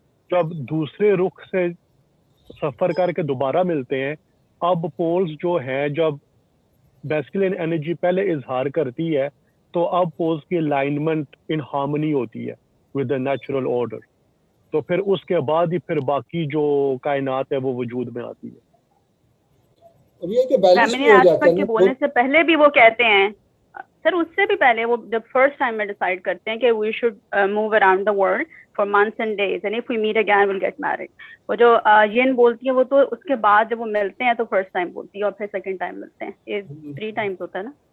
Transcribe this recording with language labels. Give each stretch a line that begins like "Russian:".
Urdu: جب دوسرے رخ سے سفر کر کے دوبارہ ملتے ہیں, اب پولز جو ہیں جب میسکولن انرجی پہلے اظہار کرتی ہے تو اب پولز کی الائنمنٹ ان ہارمنی ہوتی ہے
English: With the natural order.
Urdu: تو پھر اس کے بعد ہی پھر باقی جو کائنات ہے وہ وجود میں آتی ہے. فیمنن ایسپیکٹ کے بولنے سے پہلے بھی وہ کہتے ہیں سر, اس سے بھی پہلے وہ جب فرسٹ ٹائم میں ڈیسائیڈ کرتے ہیں کہ
English: We should move around the world, for months and days, and if we meet again we'll get married.
Urdu: وہ جو yin بولتی ہے وہ تو اس کے بعد جب وہ ملتے ہیں تو فرسٹ ٹائم بولتی ہے اور پھر سیکنڈ ٹائم ملتے ہیں. یہ 3 times ہوتا ہے نا.